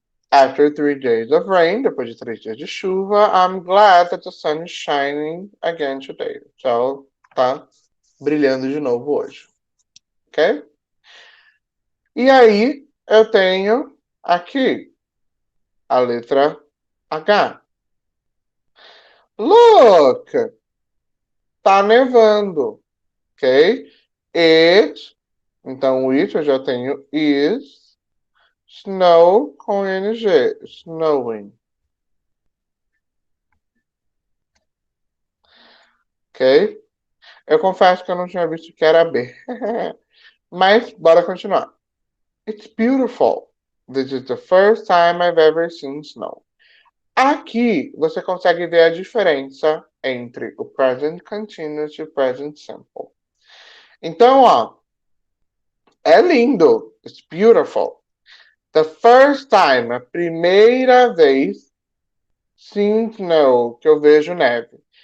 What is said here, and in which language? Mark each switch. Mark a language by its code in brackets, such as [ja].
[en] After 3 days of rain, [pt] depois de 3 dias de chuva, [en] I'm glad that the sun is shining again today. [pt] O sol tá brilhando de novo hoje. Ok? E aí, eu tenho aqui a letra H. [en] Look, [pt] tá nevando, ok? It, então o it eu já tenho is, snow com ing, snowing, ok? Eu confesso que eu não tinha visto que era B, mas bora continuar. [en] It's beautiful. This is the first time I've ever seen snow. [pt] Aqui você consegue ver a diferença entre o present continuous e o present simple. Então, ó, é lindo. [en] It's beautiful. The first time, [pt] a primeira vez, [en] since snow, [pt] que eu vejo neve.